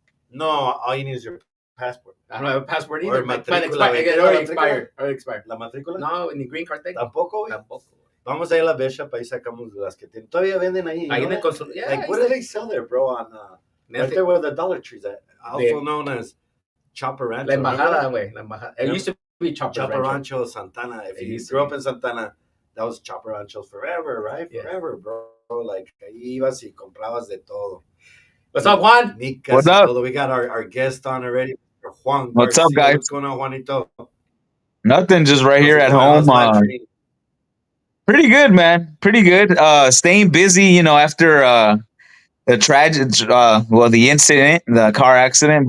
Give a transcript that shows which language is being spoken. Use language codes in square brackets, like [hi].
[en] No, all you need is your passport. I don't have a passport either. It already expired. [es] ¿La matrícula? No, ni [en] green card thing. [es] Tampoco. Vamos a ir a la Bishop, ahí sacamos las que tienen. Todavía venden ahí. Ahí en el consul. [en] Yeah, like, what do they sell there, bro? On right there where the Dollar Tree's at. Also known as Chopper Rancho. [es] La Embajada, güey. La Embajada. [en] It used to be Chopper Rancho Santana. If you grew up in Santana, that was Chopper Rancho forever, right? Yeah. Forever, bro. [es] Like, ahí ibas y comprabas de todo. [en] What's up, Juan? What's up? We got our guest on already. Juan What's Garcia. up, guys? What's going on, Juanito? Nothing, just right here at home. Pretty good, man. Pretty good. Staying busy, after the tragic, the incident, the car accident.